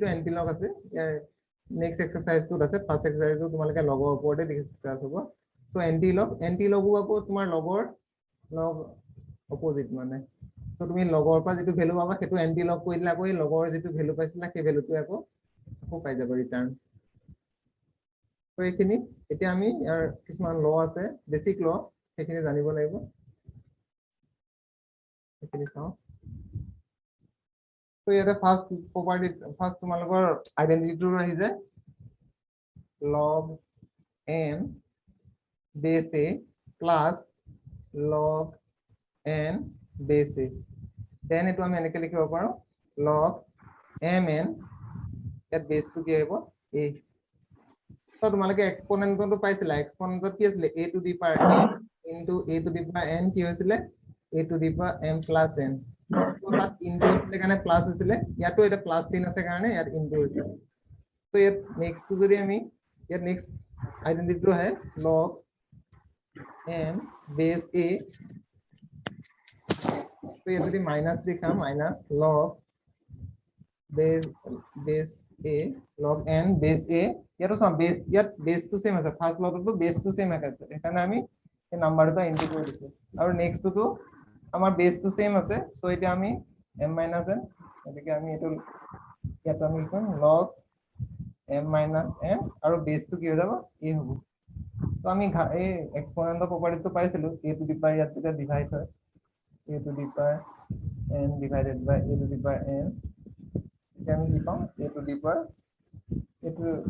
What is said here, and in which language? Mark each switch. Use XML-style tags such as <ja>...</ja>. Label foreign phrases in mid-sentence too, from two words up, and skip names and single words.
<en>anti log</en> <as>আছে ইয়াৰ</as> <en>next exercise</en> <as>আছে</as> <en>first exercise</en> <as>তোমালোকে লগৰ ওপৰতে ডিসকাস হ'ব সো</as> <en>anti log</en> <as>আকৌ তোমাৰ লগৰ লগ অপোজিট মানে সো তুমি লগৰ পৰা যেটো ভ্যালু পাবা সেটো</as> <en>anti log</en> <as>কৰি দিলে আকৌ এই লগৰ যেটো ভ্যালু পাইছিলা সেই ভ্যালুটো আকৌ পাই যাব ৰিটাৰ্ন তো এইখিনি এতিয়া আমি ইয়াৰ কিছুমান ল আছে</as> <en>basic law</en> <as>সেইখিনি জানিব লাগিব এইখিনি চাও তো ইয়াতে ফাৰ্স্ট তোমালোকৰ আইডেন্টিটিটো আহি যায়</as> <en>log n base a plus log n base a then</en> <as>এটো আমি এনেকে লিখিব পাৰো</as> <en>log mn</en> <as>ইয়াত বেসটো কি আহিব a তো তোমালোকে এক্সপোনেন্টটো পাইছিলা এক্সপোনেন্টত কি আছিল</as> <en>a to the power n into a to the power n</en> <as>কি হৈছিল</as> <en>a to the power m plus n</en> <as>তো তাত ইনটু হৈছিল কাৰণে প্লাস হৈছিল ইয়াতো এটা প্লাস চিন আছে কাৰণে ইয়াত ইনটু হৈছে তো ইয়াত নেক্সট যদি আমি ইয়াত</as> <en>next identity</en> <as>আছে</as> <en>log m base a</en> <as>তো ইয়াত যদি মাইনাস লিখা</as> <en>minus log base a log n base a</en> <as>ইয়াতো সব</as> <en>base to same</en> <as>আছে</as> <en>first log base to same</en> <as>আছে এখানে আমি এই নাম্বারটা ইনটু কৰি দিছো আৰু</as> <en>next to</en> <as>আমাৰ</as> <en>base to same</en> <as>আছে সো এটা আমি</as> <en>m - n</en> <as>এটাকে আমি এটো ইয়াত আমি লিখম</as> <en>log m - n</en> <as>আৰু বেসটো কি হৈ যাব a হ'ব তো আমি এই এক্সপোনেন্টৰ প্ৰপাৰ্টিটো পাইছিলো</as> <en>a to the power</en> <as>ইয়াত যেটা ডিভাইড হয়</as> <en>a to the power n divided by a to the power n</en> <as>এটা আমি কি পাম</as> <en>a to the power</en> <as>এটো</as>